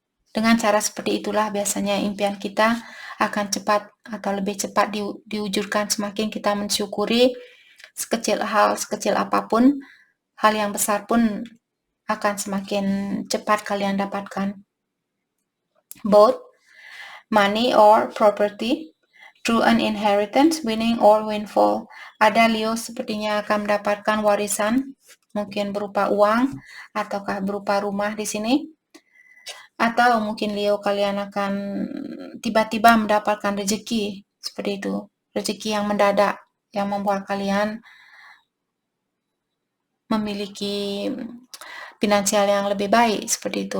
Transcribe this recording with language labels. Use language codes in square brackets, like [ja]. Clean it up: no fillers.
[id] Dengan cara seperti itulah biasanya impian kita akan cepat atau lebih cepat diwujudkan semakin kita mensyukuri sekecil apapun, hal yang besar pun akan semakin cepat kalian dapatkan. [en] Both money or property, through an inheritance, winning or windfall. [id] Ada Leo sepertinya akan mendapatkan warisan, mungkin berupa uang ataukah berupa rumah di sini. Atau mungkin Leo kalian akan tiba-tiba mendapatkan rezeki seperti itu. Rezeki yang mendadak yang membuat kalian memiliki finansial yang lebih baik seperti itu.